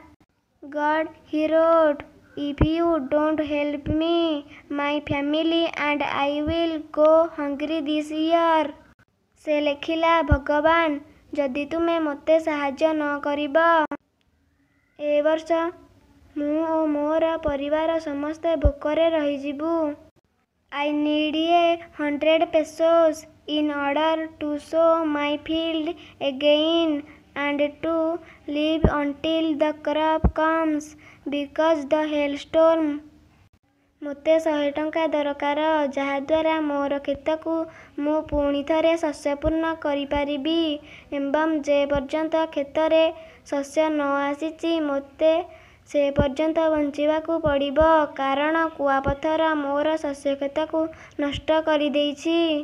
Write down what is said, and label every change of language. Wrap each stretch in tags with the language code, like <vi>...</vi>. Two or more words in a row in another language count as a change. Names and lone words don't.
<en>God, he wrote, if you don't help me, my family and I will go hungry this year.</en> <or>ସେ ଲେଖିଲା, ଭଗବାନ, ଯଦି ତୁମେ ମୋତେ ସାହାଯ୍ୟ ନ କରିବ, ଏ ବର୍ଷ ମୁଁ ଓ ମୋର ପରିବାର ସମସ୍ତେ ଭୋକରେ ରହିଯିବୁ।</or> <en>I need a 100 pesos in order to sow my field again and to live until the crop comes because the hailstorm।</en> <or>ମୋତେ 100 ଟଙ୍କା ଦରକାର, ଯାହାଦ୍ୱାରା ମୋର କ୍ଷେତକୁ ମୁଁ ପୁଣି ଥରେ ଶସ୍ୟପୂର୍ଣ୍ଣ କରିପାରିବି ଏବଂ ଯେ ପର୍ଯ୍ୟନ୍ତ କ୍ଷେତରେ ଶସ୍ୟ ନ ଆସିଛି ମୋତେ ସେ ପର୍ଯ୍ୟନ୍ତ ବଞ୍ଚିବାକୁ ପଡ଼ିବ, କାରଣ କୁଆପଥର ମୋର ଶସ୍ୟକ୍ଷେତକୁ ନଷ୍ଟ କରିଦେଇଛି।</or>